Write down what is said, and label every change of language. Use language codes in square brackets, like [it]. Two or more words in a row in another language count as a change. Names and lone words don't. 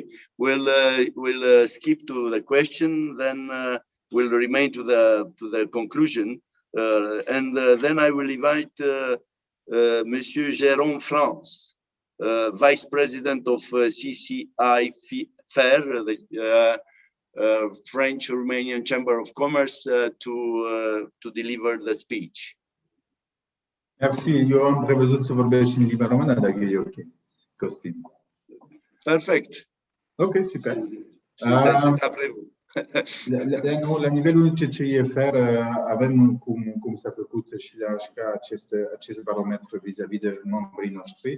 [en] We'll skip to the question, then we'll remain to the conclusion, and then I will invite Monsieur Jérôme France, Vice President of CCIFER, the French-Romanian Chamber of Commerce, to deliver the speech. [fr] Merci. [ro] Eu am prevăzut să vorbesc și în limba română, dacă e ok, Costin. Perfect. Ok, super. La nivelul CCIFER avem, cum s-a făcut și la ACA, acest barometru vis-a-vis de membrii noștri.